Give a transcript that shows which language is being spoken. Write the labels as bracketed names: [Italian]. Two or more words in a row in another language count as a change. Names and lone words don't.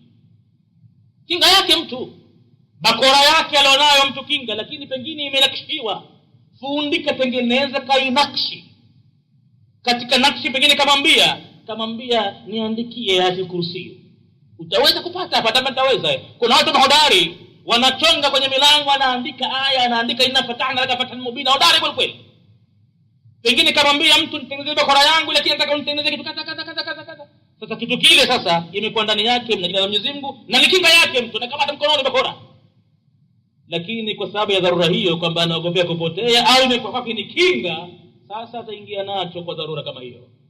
[Swahili] Kinga yake mtu, bakora yake alionayo mtu kinga, lakini pengine imenakshiwa. Fundi katengeneza kainakshi, katika nakshi pengine kamwambia niandikie Ayatul Kursi, utaweza kupata hapa? Hata utaweza. Kuna watu mahodari wanachonga kwenye milango, anaandika aya, anaandika [Arabic] إنا فتحنا لك فتحا مبينا, [Swahili] hodari kwa kweli. Pengine kamwambia mtu nitengenezee bakora yangu, lakini nataka unitengenezee kitu kaza. Sasa kitu kile sasa imekuwa ndani yake mna jina la Mwenyezi Mungu na ni kinga yake, mtu nakamata mkononi bakora. Lakini kwa sababu ya dharura hiyo kwamba anaogopea kupotea au imekuwa kwake ni kinga, sasa ataingia nacho kwa dharura kama hiyo.